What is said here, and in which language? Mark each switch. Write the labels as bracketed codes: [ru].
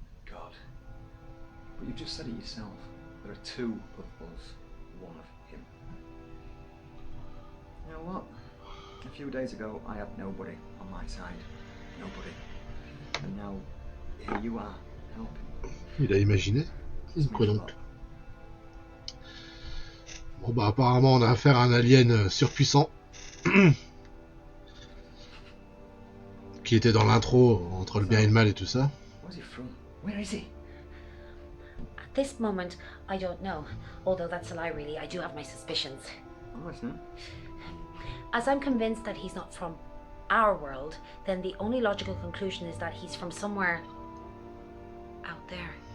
[en] God. But you just said it yourself. There are two of us, one of him. You know what? A few days ago, I had nobody on my side. Nobody. And now, here you are, helping. [fr] Il a imaginé. Quoi donc? Bon bah apparemment on a affaire à un alien surpuissant. Qui était dans l'intro, entre le bien et le mal et tout ça. [en] Where's he from? Where is he? At this moment, I don't know. Although that's a lie, really. I do have my suspicions. Oh, it's not. As I'm convinced that he's not from our world, then the only logical conclusion is that he's from somewhere out there.